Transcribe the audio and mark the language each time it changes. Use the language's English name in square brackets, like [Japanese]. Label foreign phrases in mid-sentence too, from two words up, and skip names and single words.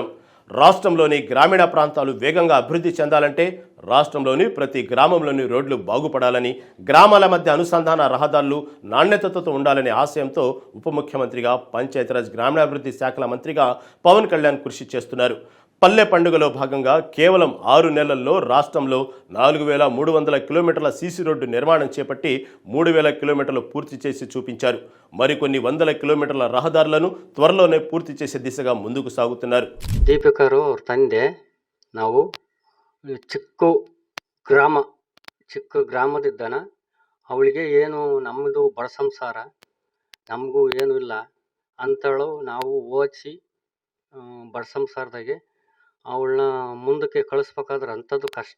[Telugu] రాష్ట్రంలోని గ్రామీణ ప్రాంతాలు వేగంగా అభివృద్ధి చెందాలంటే రాష్ట్రంలోని ప్రతి గ్రామంలోని రోడ్లు బాగుపడాలని, గ్రామాల మధ్య అనుసంధాన రహదారులు నాణ్యతతో ఉండాలనే ఆశయంతో ఉప ముఖ్యమంత్రిగా, పంచాయతీరాజ్ గ్రామీణాభివృద్ధి శాఖల మంత్రిగా పవన్ కళ్యాణ్ కృషి చేస్తున్నారు. పల్లె పండుగలో భాగంగా కేవలం 6 నెలల్లో రాష్ట్రంలో 4,300 కిలోమీటర్ల సీసీ రోడ్డు నిర్మాణం చేపట్టి 3,000 కిలోమీటర్లు పూర్తి చేసి చూపించారు. మరికొన్ని వందల కిలోమీటర్ల రహదారులను త్వరలోనే పూర్తి చేసే దిశగా ముందుకు సాగుతున్నారు. [Kannada] ದೀಪಿಕರು ಅವ್ರ ತಂದೆ ನಾವು ಚಿಕ್ಕ ಗ್ರಾಮದಿದ್ದಾನ. ಅವಳಿಗೆ ಏನು ನಮ್ಮದು ಬಡ ಸಂಸಾರ, ನಮಗೂ ಏನೂ ಇಲ್ಲ ಅಂತೇಳು ನಾವು ಓದಿಸಿ ಬಡ ಸಂಸಾರದಾಗೆ ಅವಳನ್ನ ಮುಂದಕ್ಕೆ ಕಳಿಸ್ಬೇಕಾದ್ರೆ ಅಂಥದ್ದು ಕಷ್ಟ.